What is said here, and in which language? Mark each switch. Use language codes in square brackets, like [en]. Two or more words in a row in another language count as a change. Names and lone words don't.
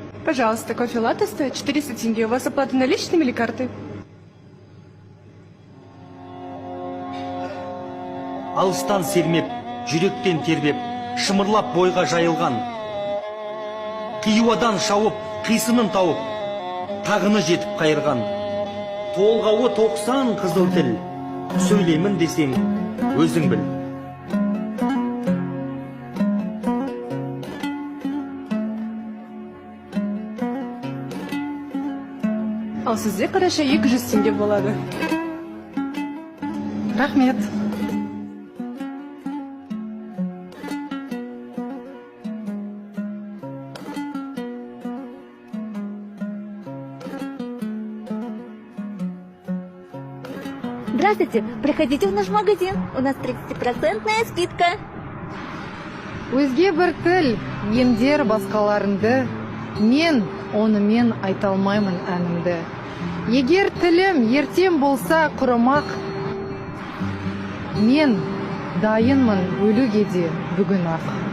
[ru] Пожалуйста, кофе латте стоит 400 тенге. У вас оплата наличными или картой? [kk] Алыстан сермеп, жүректен тербеп, шымырлап бойға жайылған. Қиюадан шауып, қисынын тауып, тағыны жетіп қайырған. Толғауы 90 қызыл тіл, сөйлемін десең, өзің біл. Ал сізде қараша 200 тенге болады. Рахмет. [ru] Здравствуйте, приходите в наш магазин. У нас 30% скидка. [kk] Өзге бір тіл, емдер басқаларынды, мен онымен айта алмаймын әнімді. Егер тілім ертең болса құрымақ, мен дайынмын өлуге де бүгін ақ.